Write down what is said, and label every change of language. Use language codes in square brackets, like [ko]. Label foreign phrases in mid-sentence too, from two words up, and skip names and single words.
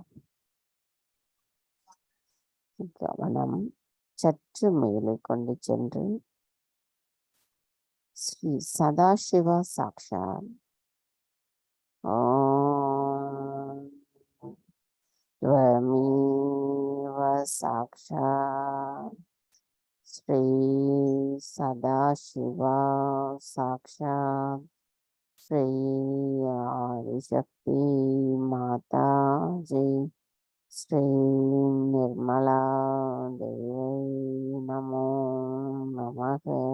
[ta] கவனம் சற்று மேலே கொண்டு சென்று [sa] श्री सदाशिव साक्षात्. ॐ स्वमेव साक्षात् श्री सदाशिव साक्षात् श्री आदिशक्ति माता जी श्री निर्मला देवी नमो नमः.